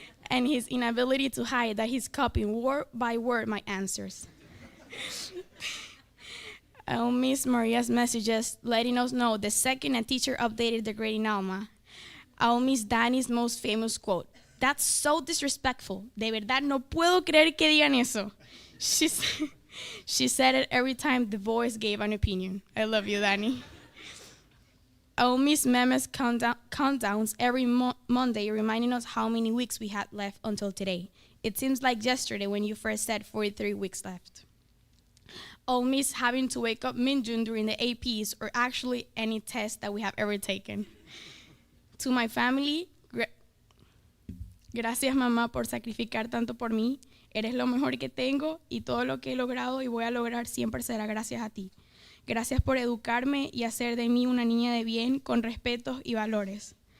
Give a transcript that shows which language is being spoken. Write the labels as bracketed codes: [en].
[en] And his inability to hide that he's copying word by word my answers. I'll miss Maria's messages letting us know the second a teacher updated the grading Alma. I'll miss Danny's most famous quote. That's so disrespectful. [es] De verdad no puedo creer que digan eso. [en] She said it every time the voice gave an opinion. I love you, Danny. I will miss Mema's countdowns every Monday, reminding us how many weeks we had left until today. It seems like yesterday when you first said 43 weeks left. I'll miss having to wake up Minjun during the APs or actually any test that we have ever taken. To my family, [es] gracias mamá por sacrificar tanto por mí. Eres lo mejor que tengo y todo lo que he logrado y voy a lograr siempre será gracias a ti. Gracias por educarme y hacer de mí una niña de bien con respetos y valores.